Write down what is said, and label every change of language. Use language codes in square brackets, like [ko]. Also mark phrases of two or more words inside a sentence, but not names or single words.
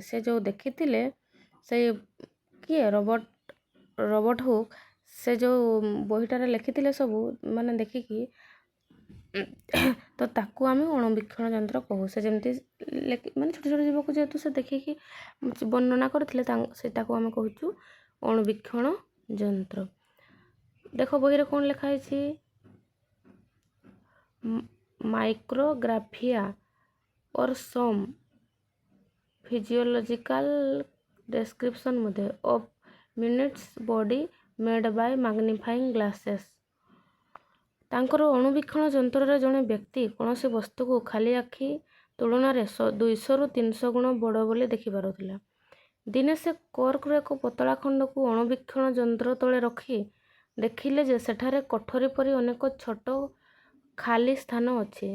[or] ସେ ଯେଉଁ ଦେଖିଥିଲେ ସେଇ କିଏ ରବର୍ଟ ହୁକ୍ ସେ ଯେଉଁ ବହିଟାରେ ଲେଖିଥିଲେ ସବୁ ମାନେ ଦେଖିକି ତ ତାକୁ ଆମେ ଅଣୁବୀକ୍ଷଣ ଯନ୍ତ୍ର କହୁ। ସେ ଯେମିତି ମାନେ ଛୋଟ ଛୋଟ ଜୀବକୁ ଯେହେତୁ ସେ ଦେଖିକି ବର୍ଣ୍ଣନା କରିଥିଲେ ସେଟାକୁ ଆମେ କହୁଛୁ ଅଣୁବୀକ୍ଷଣ ଯନ୍ତ୍ର। ଦେଖ ବହିରେ କ'ଣ ଲେଖା ହେଇଛି, [en] ମାଇକ୍ରୋଗ୍ରାଫିଆ और some physiological description मध्ये of minutes body made by magnifying glasses। [or] ତାଙ୍କର ଅଣୁବୀକ୍ଷଣ ଯନ୍ତ୍ରରେ ଜଣେ ବ୍ୟକ୍ତି କୌଣସି ବସ୍ତୁକୁ ଖାଲି ଆଖି ତୁଳନାରେ 200ରୁ 300 ଗୁଣ ବଡ଼ ବୋଲି ଦେଖିପାରୁଥିଲା। ଦିନେ ସେ କର୍କର ଏକ ପତଳା ଖଣ୍ଡକୁ ଅଣୁବୀକ୍ଷଣ ଯନ୍ତ୍ର ତଳେ ରଖି ଦେଖିଲେ ଯେ ସେଠାରେ କୋଠରୀ ପରି ଅନେକ ଛୋଟ ଖାଲି ସ୍ଥାନ ଅଛି।